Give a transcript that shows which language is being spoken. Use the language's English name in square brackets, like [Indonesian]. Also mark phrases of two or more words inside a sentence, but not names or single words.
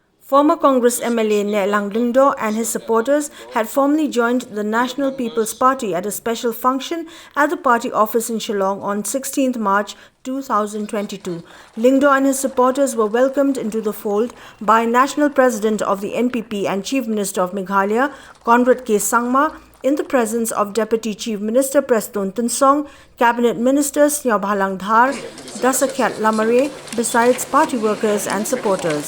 [English] Former Congress MLA Nehlang Lyngdoh and his supporters had formally joined the National People's Party at a special function at the party office in Shillong on 16th March 2022. Lyngdoh and his supporters were welcomed into the fold by National President of the NPP and Chief Minister of Meghalaya, CONRAD SANGMA, in the presence of Deputy Chief Minister PRESTONE TYNSONG, Cabinet Ministers SNIAWBHALANG DHAR, DASAKHIAT LAMARE, besides party workers and supporters.